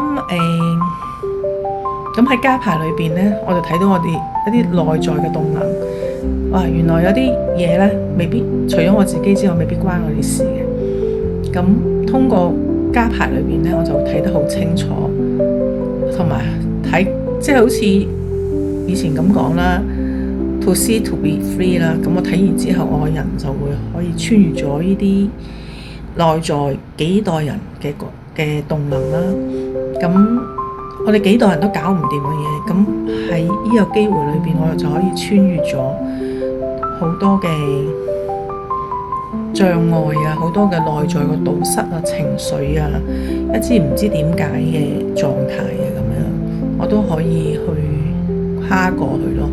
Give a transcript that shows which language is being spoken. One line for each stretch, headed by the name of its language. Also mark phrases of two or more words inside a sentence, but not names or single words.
Cantonese: 咁喺家排裏邊咧，我就睇到我哋一啲內在嘅動能。哇，原來有啲嘢咧，未必除咗我自己之外，未必關我哋事嘅。咁通過家排裏邊咧，我就睇得好清楚。同埋睇，即係好似以前咁講啦 ，
English: to see to be free
Cantonese: 啦。咁我睇完之後，我個人就會可以穿越咗呢啲內在幾代人嘅動能啦。咁我哋幾代人都搞唔掂嘅嘢，咁喺呢個機會裏邊，我就可以穿越咗好多嘅障礙啊，好多嘅內在嘅堵塞啊、情緒啊，一啲唔知點解嘅狀態啊，咁樣我都可以去跨過去咯。